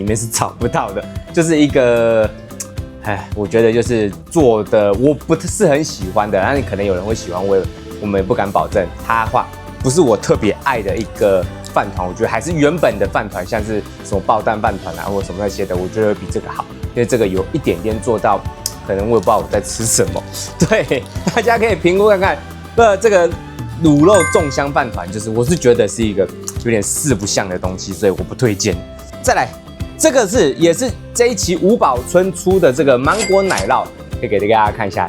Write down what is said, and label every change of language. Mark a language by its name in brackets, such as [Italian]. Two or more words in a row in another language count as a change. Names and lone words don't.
[Chinese] 面是找不到的，就是一個，我覺得就是做的我不是很喜歡的，那可能有人會喜歡，我们也不敢保證，它话不是我特別愛的一個飯糰，我覺得還是原本的飯糰，像是什麼爆蛋飯糰啊，或什麼那些的，我覺得比這個好，因為這個有一點點做到，可能我也不知道我在吃什麼，對，大家可以評估看看，這個滷肉粽香飯糰，就是我是覺得是一個有點四不像的東西，所以我不推薦。再來，這個也是這一期吳寶春出的這個芒果奶酪，可以給大家看一下。